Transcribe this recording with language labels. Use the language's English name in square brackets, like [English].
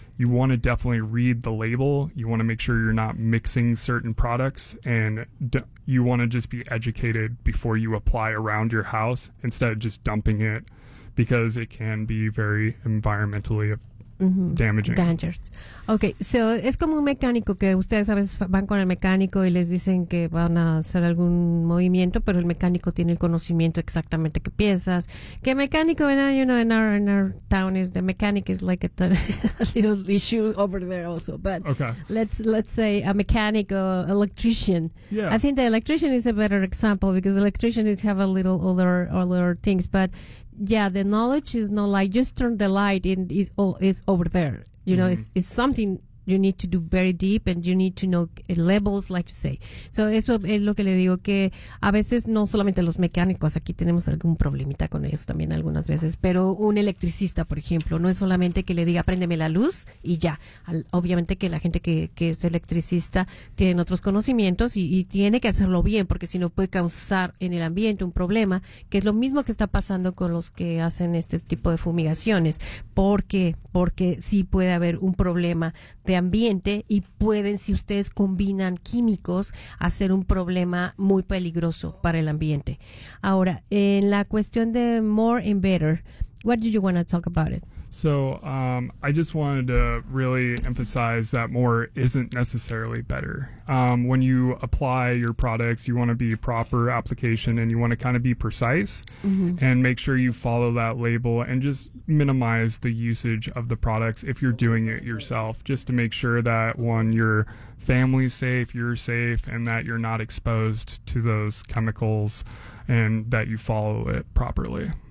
[English] You want to definitely read the label. You want to make sure you're not mixing certain products. And you want to just be educated before you apply around your house, instead of just dumping it, because it can be very environmentally damaging. Dangerous. [Spanish] Okay, so es como un mecánico, que ustedes a veces van con el mecánico y les dicen que van a hacer algún movimiento, pero el mecánico tiene el conocimiento exactamente qué piezas. [English] Que mecánico, you know, in our town is the mechanic is like a little issue over there also. But okay. let's say a mechanic or electrician. Yeah. I think the electrician is a better example, because the electrician would have a little other things, but yeah, the knowledge is not like just turn the light and it's over there. You know, mm-hmm. it's something you need to do very deep, and you need to know levels, like you say. [Spanish] So eso es lo que le digo, que a veces no solamente los mecánicos, aquí tenemos algún problemita con ellos también algunas veces, pero un electricista, por ejemplo, no es solamente que le diga, préndeme la luz y ya. Obviamente que la gente que es electricista tienen otros conocimientos y tiene que hacerlo bien, porque si no puede causar en el ambiente un problema, que es lo mismo que está pasando con los que hacen este tipo de fumigaciones. ¿Por qué? Porque sí puede haber un problema de ambiente, y pueden, si ustedes combinan químicos, hacer un problema muy peligroso para el ambiente. [English] Ahora, en la cuestión de more and better, what do you want to talk about it? So, I just wanted to really emphasize that more isn't necessarily better. When you apply your products, you want to be proper application, and you want to kind of be precise, mm-hmm. and make sure you follow that label and just minimize the usage of the products if you're doing it yourself, just to make sure that, one, your family's safe, you're safe, and that you're not exposed to those chemicals, and that you follow it properly.